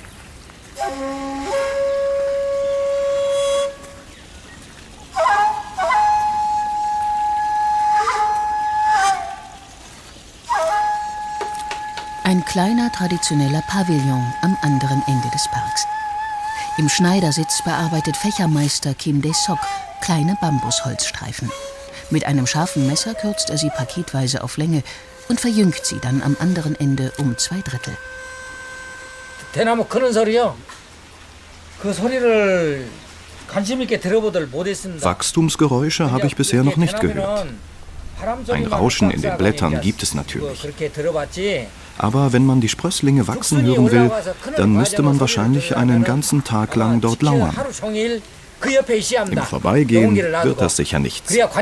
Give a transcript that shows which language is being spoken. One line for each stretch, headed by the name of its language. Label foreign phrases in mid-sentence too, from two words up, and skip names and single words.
German: Ein kleiner traditioneller Pavillon am anderen Ende des Parks. Im Schneidersitz bearbeitet Fächermeister Kim Dae-sok kleine Bambusholzstreifen. Mit einem scharfen Messer kürzt er sie paketweise auf Länge und verjüngt sie dann am anderen Ende um 2/3.
Korean: 대나무 크는 소리요. 그 소리를 관심 있게 들어보들 못했습니다.
German: Wachstumsgeräusche habe ich bisher noch nicht gehört. Ein Rauschen in den Blättern gibt es natürlich. Aber wenn man die Sprösslinge wachsen hören will, dann müsste man wahrscheinlich einen ganzen Tag lang dort lauern. Im Vorbeigehen wird das sicher nichts.